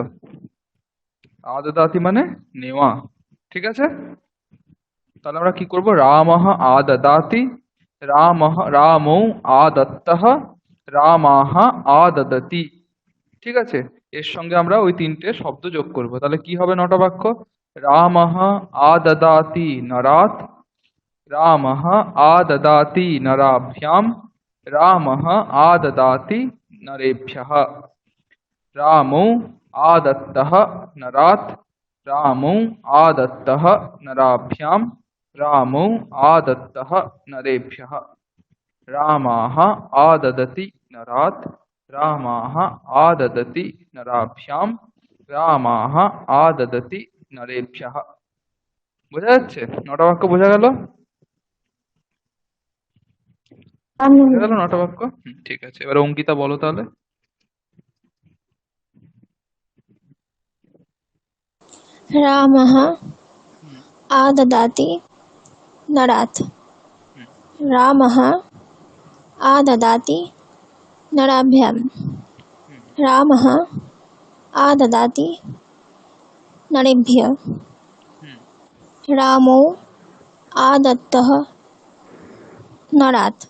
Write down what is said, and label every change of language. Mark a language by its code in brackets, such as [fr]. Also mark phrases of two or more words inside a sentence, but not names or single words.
[bn] আদদাতি মানে নেওয়া। ঠিক আছে। তাহলে আমরা কি করব? [sa] रामः आददाति, रामौ आदत्तः, रामाः आददति। [bn] ঠিক আছে। এর সঙ্গে আমরা ওই 3টে শব্দ যোগ করব। তাহলে কি হবে 9টা বাক্য? [sa] रामः आददाति नरात्, रामः आददाति नराभ्याम्, रामः आददाति नरेभ्यः। रामौ आदत्तः नरात्, रामौ आदत्तः नराभ्याम्, रामौ आदत्तः नरेभ्यः। रामाः आददति नरात्, रामाः आददति नराभ्याम्, रामाः आददति नरेभ्यः। [bn] বোঝা যাচ্ছে? 9টা বাক্য বোঝা গেল? বোঝা গেল 9টা বাক্য? ঠিক আছে। এবার অঙ্কিতা বলো তাহলে। [sa] রামः आददाति नरात्। [bn] হুম, [sa] रामः आददाति नराभ्यां। [bn] হুম, [sa] रामः आददाति नरेभ्यः। [bn] হুম, [sa] रामौ आदत्तः नरात्।